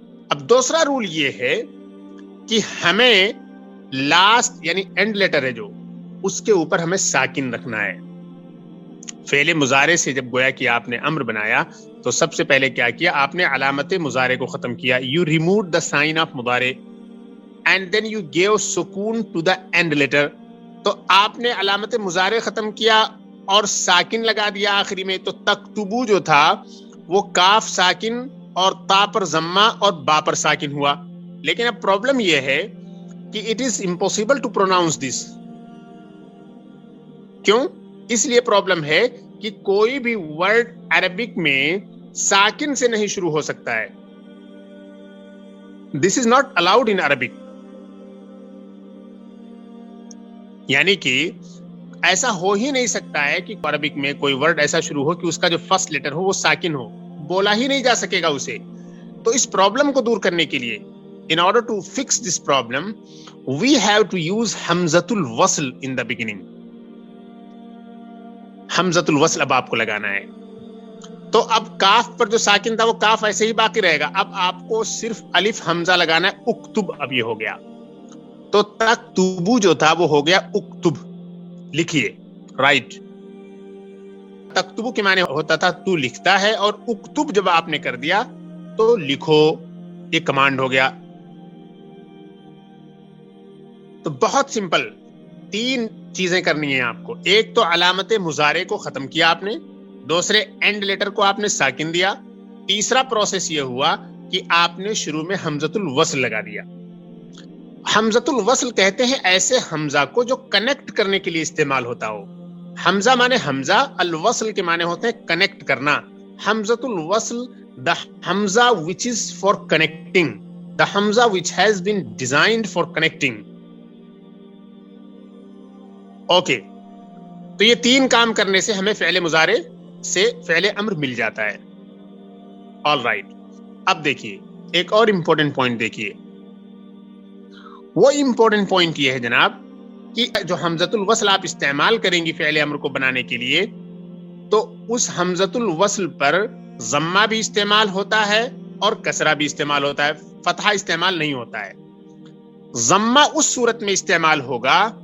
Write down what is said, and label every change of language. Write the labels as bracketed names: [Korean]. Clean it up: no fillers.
[Urdu] اب دوسرا رول یہ ہے کہ ہمیں لاسٹ یعنی اینڈ لیٹر ہے جو اس کے اوپر ہمیں ساکن رکھنا ہے. فعل مضارع سے جب گویا کہ آپ نے امر بنایا تو سب سے پہلے کیا کیا, آپ نے علامت مضارع کو ختم کیا. [English] You removed the sign of مضارع and then you gave سکون to the end letter. [Urdu] تو آپ نے علامت مضارع ختم کیا اور ساکن لگا دیا آخری میں. تو تکتبو جو تھا وہ کاف ساکن اور تا پر ضمہ اور با پر ساکن ہوا. لیکن اب پرابلم یہ ہے کہ [English] It is impossible to pronounce this. [Urdu] کیوں؟ اس لیے پرابلم ہے کہ کوئی بھی ورڈ عربک میں ساکن سے نہیں شروع ہو سکتا ہے. [English] This is not allowed in Arabic. [Urdu] یعنی کہ ایسا ہو ہی نہیں سکتا ہے کہ عربک میں کوئی ورڈ ایسا شروع ہو کہ اس کا جو فرسٹ لیٹر ہو وہ ساکن ہو, بولا ہی نہیں جا سکے گا اسے. تو اس پرابلم کو دور کرنے کے لیے, [English] in order to fix this problem, we have to use hamzatul wasl in the beginning. [Urdu] hamzatul wasl اب آپ کو لگانا ہے. تو اب کاف پر جو ساکن تھا وہ کاف ایسے ہی باقی رہے گا. اب آپ کو صرف الف حمزہ لگانا ہے. اکتب اب یہ ہو گیا. تو تکتبو جو تھا وہ ہو گیا اکتب. لکھیے, رائٹ. تکتبو کے معنی ہوتا تھا تو لکھتا ہے, اور اکتب جب آپ نے کر دیا تو لکھو, یہ کمانڈ ہو گیا. تو بہت سمپل 3 چیزیں کرنی ہیں آپ کو. ایک تو علامت مضارع کو ختم کیا آپ نے, دوسرے اینڈ لیٹر کو آپ نے ساکن دیا, تیسرا پروسیس یہ ہوا کہ آپ نے شروع میں حمزۃ الوصل لگا دیا. حمزۃ الوصل کہتے ہیں ایسے حمزہ کو جو کنیکٹ کرنے کے لیے استعمال ہوتا ہو. حمزہ مانے حمزہ, الوصل کے معنی ہوتے ہیں کنیکٹ کرنا. [English] حمزۃ الوصل, the hamza which is for connecting, the hamza which has been designed for connecting. [Urdu] Okay, تو یہ 3 کام کرنے سے ہمیں فعل مضارع سے فعل امر مل جاتا ہے. All right. اب دیکھیے ایک اور امپورٹنٹ پوائنٹ دیکھیے. وہ امپورٹنٹ پوائنٹ یہ ہے جناب کہ جو حمزۃ الوصل آپ استعمال کریں گی فعل امر کو بنانے کے لیے, تو اس حمزۃ الوصل پر ضمہ بھی استعمال ہوتا ہے اور کسرہ بھی استعمال ہوتا ہے, فتحہ استعمال نہیں ہوتا ہے. ضمہ اس صورت میں استعمال ہوگا